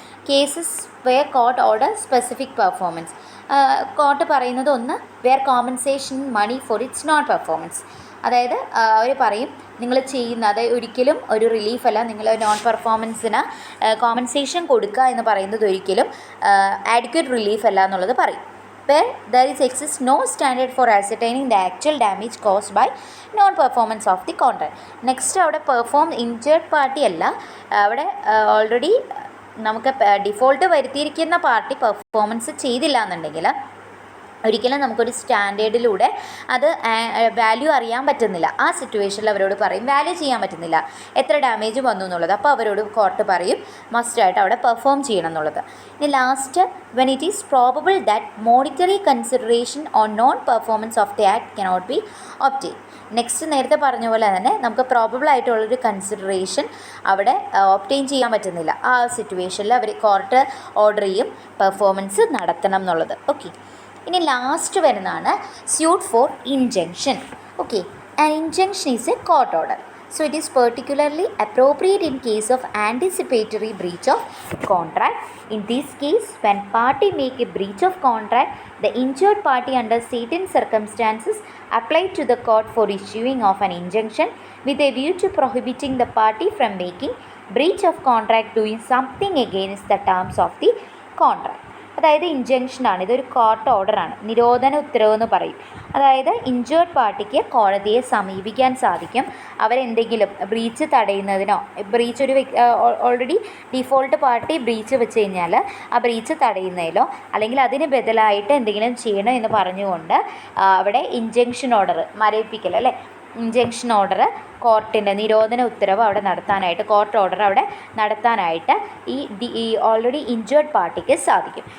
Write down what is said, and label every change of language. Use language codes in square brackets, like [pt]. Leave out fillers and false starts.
[en] Cases where court order specific performance. [ml] Court പറയുന്നത് ഒന്ന്, [en] Where compensation money for it's not performance. [ml] അതായത് അവർ പറയും നിങ്ങൾ ചെയ്യുന്നത് ഒരിക്കലും ഒരു റിലീഫല്ല, നിങ്ങൾ നോൺ പെർഫോമൻസിന് കോമ്പൻസേഷൻ കൊടുക്കുക എന്ന് പറയുന്നത് ഒരിക്കലും ആഡിക്വേറ്റ് റിലീഫ് അല്ല എന്നുള്ളത് പറയും. [en] where there exists no standard for ascertaining the actual damage caused by non-performance of the contract. [ml] Next അവിടെ ഇൻജേർഡ് പാർട്ടി അല്ല, അവിടെ ഓൾറെഡി നമുക്ക് ഡിഫോൾട്ട് വരുത്തിയിരിക്കുന്ന പാർട്ടി പെർഫോമൻസ് ചെയ്തില്ല എന്നുണ്ടെങ്കിൽ ഒരിക്കലും നമുക്കൊരു സ്റ്റാൻഡേർഡിലൂടെ അത് വാല്യൂ അറിയാൻ പറ്റുന്നില്ല. ആ സിറ്റുവേഷനിൽ അവരോട് പറയും വാല്യൂ ചെയ്യാൻ പറ്റുന്നില്ല, എത്ര ഡാമേജ് വന്നു എന്നുള്ളത്. അപ്പോൾ അവരോട് കോർട്ട് പറയും മസ്റ്റായിട്ട് അവിടെ പെർഫോം ചെയ്യണം എന്നുള്ളത്. [en] ഇനി last, when it is probable that monetary consideration on non performance of the act cannot be obtain. [ml] Next നേരത്തെ പറഞ്ഞ പോലെ തന്നെ നമുക്ക് പ്രോബബിൾ ആയിട്ടുള്ളൊരു കൺസിഡറേഷൻ അവിടെ ഒബ്റ്റെയിൻ ചെയ്യാൻ പറ്റുന്നില്ല. ആ സിറ്റുവേഷനിൽ അവർ കോർട്ട് ഓർഡർ ചെയ്യും പെർഫോമൻസ് നടത്തണം എന്നുള്ളത്. ഓക്കെ, ഇനി ലാസ്റ്റ് വരുന്നതാണ് suit for injunction. [en] Okay, an injunction is a court order. So it is particularly appropriate in case of anticipatory breach of contract. In this case, when party make a breach of contract, the injured party under certain circumstances apply to the court for issuing of an injunction with a view to prohibiting the party from making breach of contract doing something against the terms of the contract. [ml] അതായത് ഇൻജങ്ഷനാണ്, ഇതൊരു court ഓർഡറാണ്, നിരോധന ഉത്തരവ് എന്ന് പറയും. അതായത് injured പാർട്ടിക്ക് കോടതിയെ സമീപിക്കാൻ സാധിക്കും അവരെന്തെങ്കിലും ബ്രീച്ച് തടയുന്നതിനോ, ബ്രീച്ച് ഒരു ഓൾറെഡി ഡിഫോൾട്ട് പാർട്ടി ബ്രീച്ച് വെച്ച് കഴിഞ്ഞാൽ ആ ബ്രീച്ച് തടയുന്നതിലോ അല്ലെങ്കിൽ അതിന് ബദലായിട്ട് എന്തെങ്കിലും ചെയ്യണം എന്ന് പറഞ്ഞുകൊണ്ട് അവിടെ ഇൻജങ്ഷൻ ഓർഡർ, മരവിപ്പിക്കൽ അല്ലേ, ഇൻജങ്ഷൻ ഓർഡർ കോർട്ടിൻ്റെ നിരോധന ഉത്തരവ് അവിടെ നടത്താനായിട്ട്, കോർട്ട് ഓർഡർ അവിടെ നടത്താനായിട്ട് ഈ ഓൾറെഡി ഇൻജേർഡ് പാർട്ടിക്ക് സാധിക്കും.